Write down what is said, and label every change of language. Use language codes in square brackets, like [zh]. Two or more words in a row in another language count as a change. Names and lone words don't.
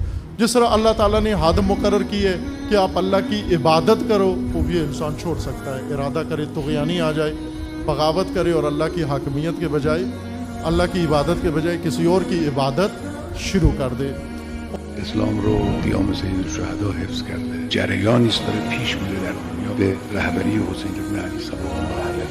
[ur] جس طرح اللہ تعالیٰ نے حد مقرر کی ہے کہ آپ اللہ کی عبادت کرو، وہ بھی انسان چھوڑ سکتا ہے۔ ارادہ کرے طغیانی آ جائے، بغاوت کرے اور اللہ کی حاکمیت کے بجائے، اللہ کی عبادت کے بجائے کسی اور کی عبادت شروع کر دے۔ [fa] اسلام رو قیام سید الشهدا حفظ کرده. جریانی است داره پیش میره در دنیا به رهبری حسین ابن علی [ar] صلوات الله